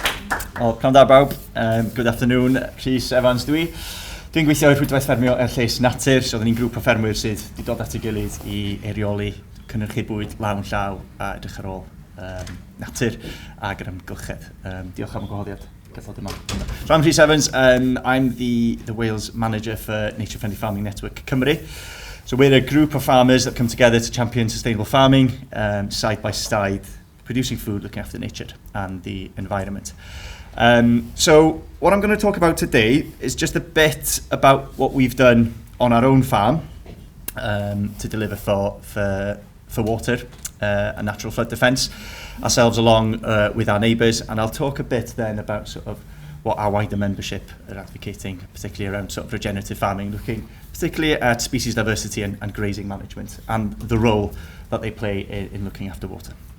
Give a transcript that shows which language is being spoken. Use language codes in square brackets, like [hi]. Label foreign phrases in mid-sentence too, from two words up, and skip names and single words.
[cy] O, pnawn da bawb, [en] good afternoon, [cy] Rhys Evans dwi. Dwi'n gweithio i'r Rhwydwaith Ffermio Llys Natur, so oedden ni'n grŵp o ffermwyr sydd wedi dod at ei gilydd i eirioli cynhyrchu bwyd lawn llaw a edrych ar ôl natur ag yr amgylchedd. Diolch am y gwahoddiad. [en] So I'm Rhys Evans, I'm the Wales manager for Nature Friendly Farming Network Cymru. So we're a group of farmers that come together to champion sustainable farming, side by side, producing food, looking after nature and the environment. So what I'm going to talk about today is just a bit about what we've done on our own farm to deliver for water and natural flood defence, ourselves along with our neighbours, and I'll talk a bit then about sort of what our wider membership are advocating, particularly around sort of regenerative farming, looking particularly at species diversity and grazing management and the role that they play in looking after water.